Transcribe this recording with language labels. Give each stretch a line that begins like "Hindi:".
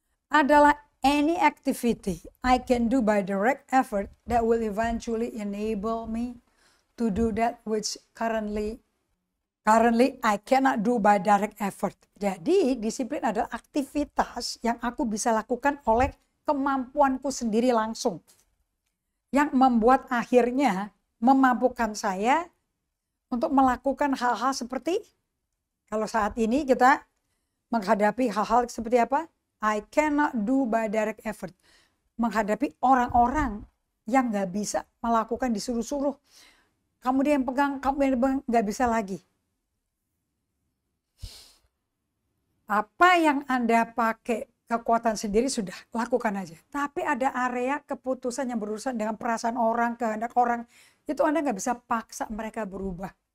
Indonesian: Adalah
English: any activity I can do by direct effort that will eventually enable me to do that which currently I cannot do by direct effort.
Indonesian: Jadi, disiplin adalah aktivitas yang aku bisa lakukan oleh kemampuanku sendiri langsung. Yang membuat akhirnya memampukan saya untuk melakukan hal-hal seperti, kalau saat ini kita menghadapi hal-hal seperti apa?
English: I cannot do by direct effort.
Indonesian: Menghadapi orang-orang yang gak bisa melakukan disuruh-suruh. Kamu dia yang pegang, kamu yang pegang, gak bisa lagi. Apa yang Anda pakai kekuatan sendiri sudah, lakukan aja. Tapi ada area keputusan yang berurusan dengan perasaan orang, kehendak orang, itu Anda nggak bisa paksa mereka berubah.